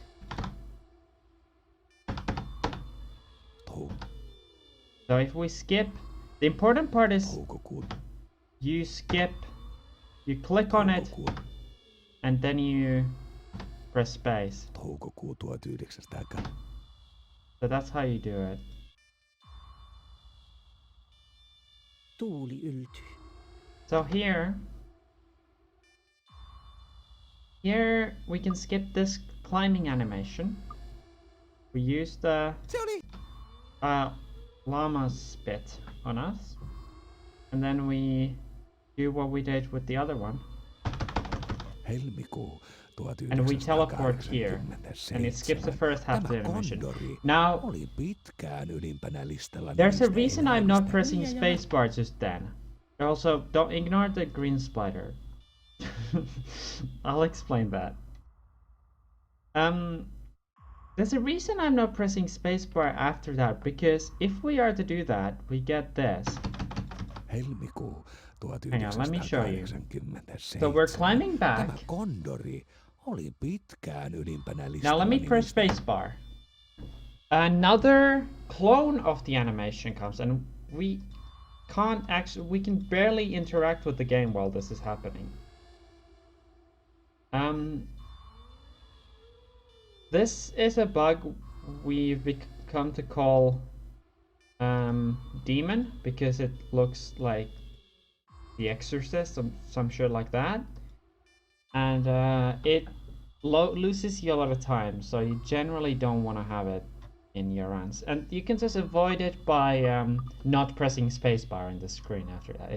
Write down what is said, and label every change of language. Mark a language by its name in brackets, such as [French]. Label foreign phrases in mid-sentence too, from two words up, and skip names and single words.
[English] So if we skip, the important part is you skip, you click on it, and then you press space. So that's how you do it. [Finnish] Tuuli yltyi. [English] So here we can skip this climbing animation. We use the [Finnish] Se oli... [English] llama spit on us, and then we do what we did with the other one. [Finnish] Helmikuu [English] And we teleport here, and it skips the first half of the animation. Now, [Finnish] oli pitkään ylimpänä listalla. [English] there's a reason I'm not pressing spacebar just then. Also, don't ignore the green spider. I'll explain that. There's a reason I'm not pressing spacebar after that, because if we are to do that, we get this. [Finnish] Helmikuu [English] Hang on, let me show you. 1987. So we're climbing back. [Finnish] Tämä kondori oli pitkään ylimpänä listalla. [English] Now let me press spacebar. Another clone of the animation comes, and we can barely interact with the game while this is happening. This is a bug we've come to call demon, because it looks like The Exorcist, some shit like that, and it loses you a lot of time, so you generally don't want to have it in your runs, and you can just avoid it by not pressing spacebar in the screen after that.